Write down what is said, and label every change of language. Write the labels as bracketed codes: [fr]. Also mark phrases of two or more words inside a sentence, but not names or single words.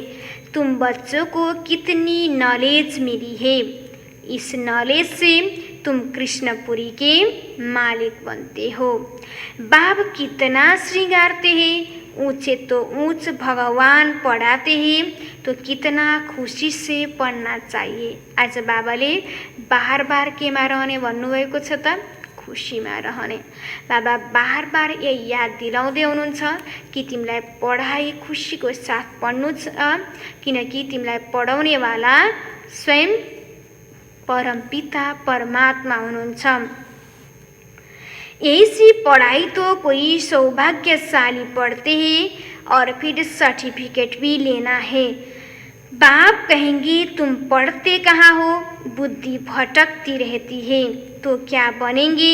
[hi] तुम बच्चों को कितनी नॉलेज मिली है। इस नॉलेज से तुम कृष्णपुरी के मालिक बनते हो। बाप कितना श्रृंगारते हैं, ऊंचे तो ऊंच भगवान पढ़ाते हैं तो कितना खुसी से पढ्न चाहिए। [ne] आज बाबाले बार बार केमा रहने भन्नुभएको छ त, खुसीमा रहने। बाबा बार बार यही याद दिलाउँदै हुनुहुन्छ कि तिमीलाई पढाइ खुसीको साथ पढ्नु छ, किनकि तिमीलाई पढाउनेवाला स्वयं परमपिता परमात्मा हुनुहुन्छ। [hi] ऐसी पढ़ाई तो कोई सौभाग्यशाली पढ़ते हैं और फिर सर्टिफिकेट भी लेना है। बाप कहेंगे तुम पढ़ते कहाँ हो, बुद्धि भटकती रहती है तो क्या बनेंगे।